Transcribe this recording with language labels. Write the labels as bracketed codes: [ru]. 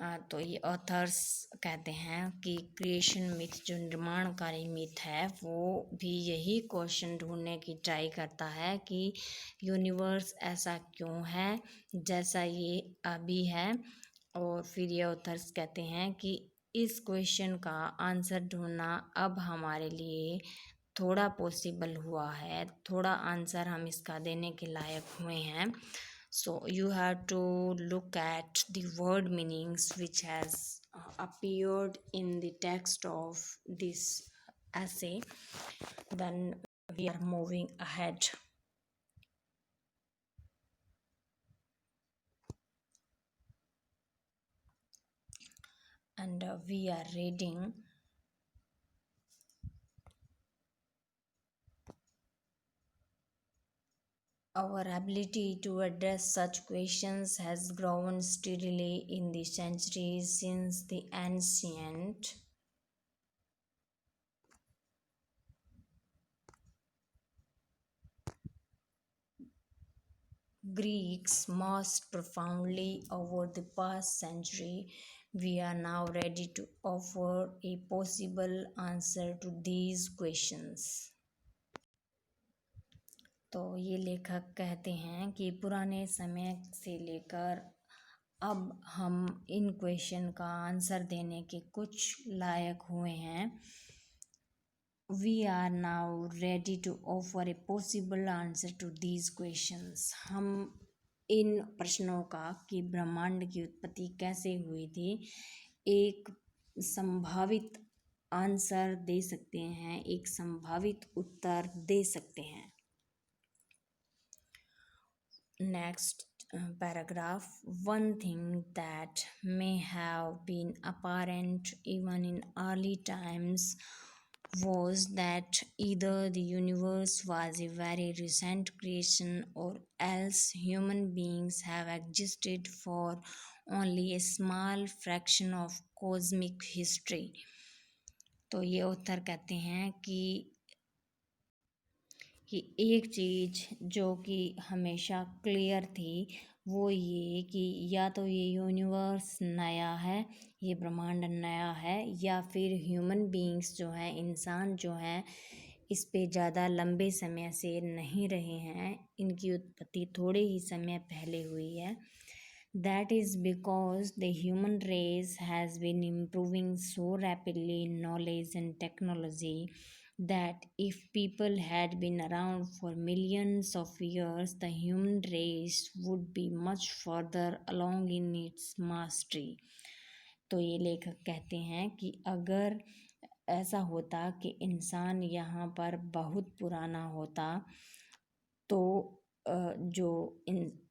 [hi] तो ये ऑथर्स कहते हैं कि क्रिएशन मिथ जो निर्माणकारी मिथ है वो भी यही क्वेश्चन ढूंढने की ट्राई करता है कि यूनिवर्स ऐसा क्यों है जैसा ये अभी है। और फिर ये ऑथर्स कहते हैं कि इस क्वेश्चन का आंसर ढूंढना अब हमारे लिए थोड़ा पॉसिबल हुआ है, थोड़ा आंसर हम इसका देने के लायक हुए हैं। [en] So you have to look at the word meanings which has appeared in the text of this essay. Then we are moving ahead. And we are reading our ability to address such questions has grown steadily in the centuries since the ancient Greeks most profoundly over the past century. We are now ready to offer a possible answer to these questions. [hi] तो ये लेखक कहते हैं कि पुराने समय से लेकर अब हम इन क्वेश्चन का आंसर देने के कुछ लायक हुए हैं। [en] We are now ready to offer a possible answer to these questions. [hi] हम इन प्रश्नों का कि ब्रह्मांड की उत्पत्ति कैसे हुई थी एक संभावित आंसर दे सकते हैं, एक संभावित उत्तर दे सकते हैं। [en] Next paragraph. One thing that may have been apparent even in early times was that either the universe was a very recent creation or else human beings have existed for only a small fraction of cosmic history. [hi] तो ये उत्तर कहते हैं कि एक चीज़ जो कि हमेशा clear थी वो ये कि या तो ये यूनिवर्स नया है, ये ब्रह्मांड नया है, या फिर ह्यूमन बीइंग्स जो हैं, इंसान जो हैं, इस पे ज़्यादा लंबे समय से नहीं रहे हैं, इनकी उत्पत्ति थोड़े ही समय पहले हुई है। [en] That is because the human race has been improving so rapidly in knowledge and technology that if people had been around for millions of years, the human race would be much further along in its mastery. [hi] तो ये लेखक कहते हैं कि अगर ऐसा होता कि इंसान यहाँ पर बहुत पुराना होता तो जो इन